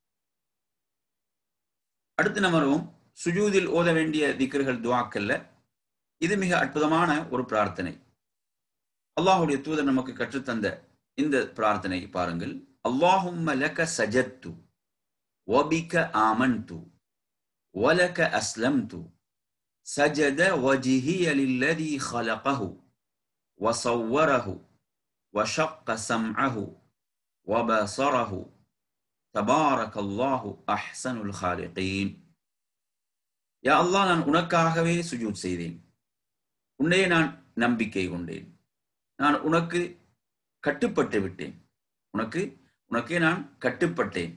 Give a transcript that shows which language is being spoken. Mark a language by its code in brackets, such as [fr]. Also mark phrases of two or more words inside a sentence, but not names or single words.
[ta] அடுத்து நம்ம வருவோம் சுஜூதில் ஓத வேண்டிய திக்ர்கள், துஆக்கல்ல இது மிக அற்புதமான ஒரு பிரார்த்தனை. அல்லாஹ்வுடைய தூதர் நமக்கு கற்றுத்தந்த இந்த பிரார்த்தனை பாருங்கள். [ar] اللهم لك سجدت وبك آمنت ولك أسلمت سجد وجهي للذي خلقه وصوره وشق سمعه وبصره تبارك الله أحسن الخالقين. [ta] யா அல்லாஹ், நான் உனக்காகவே சுஜூத் செய்தேன், உன்னையே நான் நம்பிக்கை கொண்டேன், நான் உனக்கு கட்டுப்பட்டு விட்டேன், உனக்கே நான் கட்டுப்பட்டேன்.